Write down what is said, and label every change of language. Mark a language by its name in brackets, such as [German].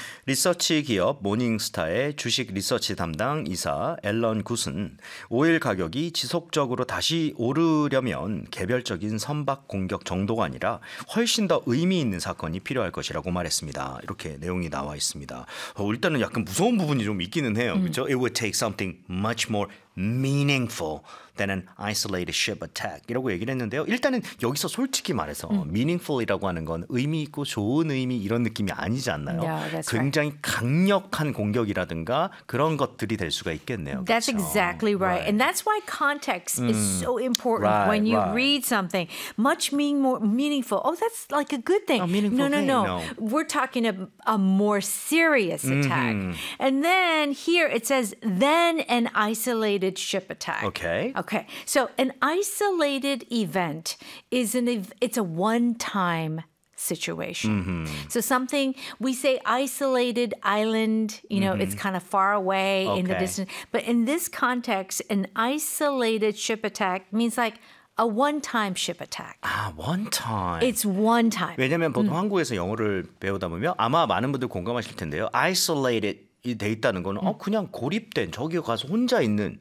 [Korean] 리서치 기업 모닝스타의 주식 리서치 담당 이사 앨런 굿은 오일 가격이 지속적으로 다시 오르려면 개별적인 선박 공격 정도가 아니라 훨씬 더 의미 있는 사건이 필요할 것이라고 말했습니다. 이렇게 내용이 나와 있습니다. 일단은 약간 무서운 부분이 좀 있기는 해요. 그렇죠? [English] It would take something much more meaningful than an isolated ship attack [Korean] 이라고 얘기를 했는데요. 일단은 여기서 솔직히 말해서 meaningful이라고 하는 건 의미 있고 좋은 의미 이런 느낌이 아니지 않나요? [English] Yeah, that's right. [Korean] 굉장히 강력한 공격이라든가 그런 것들이 될 수가 있겠네요. [English] That's [Korean] 그렇죠? [English] exactly right. right. And that's why context is so important right, when you right. read something. Much mean more meaningful. Oh, that's like a good thing. A meaningful no, no, thing. No, no, no. We're talking a more serious attack. Mm-hmm. And then here it says then an isolated ship attack. Okay. Okay. So an isolated event is it's a one-time situation. Mm-hmm. So something, we say isolated island, you mm-hmm. know, it's kind of far away okay. in the distance. But in this context, an isolated ship attack means like a one-time ship attack. Ah, one time. It's one time. [Korean] 왜냐하면 보통 한국에서 영어를 배우다 보면 아마 많은 분들 공감하실 텐데요. [English] Isolated. [Korean] 돼 있다는 거는 그냥 고립된 저기 가서 혼자 있는